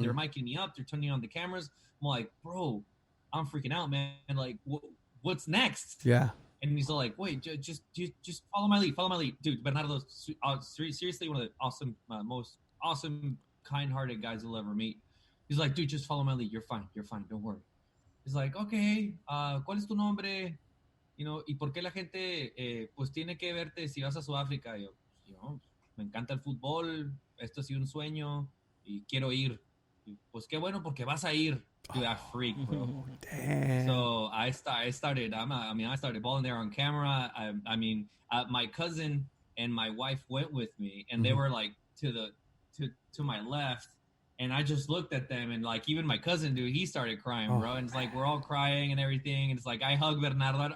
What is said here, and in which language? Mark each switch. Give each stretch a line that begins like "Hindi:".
English: They're miking me up. They're turning on the cameras. I'm like, bro, I'm freaking out, man. Like, what's next? Yeah. And he's all like, wait, just follow my lead. Dude, Bernardo, seriously, one of the most awesome, kind-hearted guys you'll ever meet. He's like, dude, just follow my lead. You're fine. Don't worry. He's like, okay,
Spanish: ¿cuál es tu nombre? ¿Y por qué la gente pues tiene que verte si vas a Sudáfrica? Yo, me encanta el fútbol, esto ha sido un sueño y quiero ir. Y, pues qué bueno porque vas a ir.
English: Dude, I freaked, bro. Damn. So I started balling there on camera. My cousin and my wife went with me, and they were like to my left, and I just looked at them, and like even my cousin, dude, he started crying, bro. And it's like we're all crying and everything, and it's like I hugged Bernardo.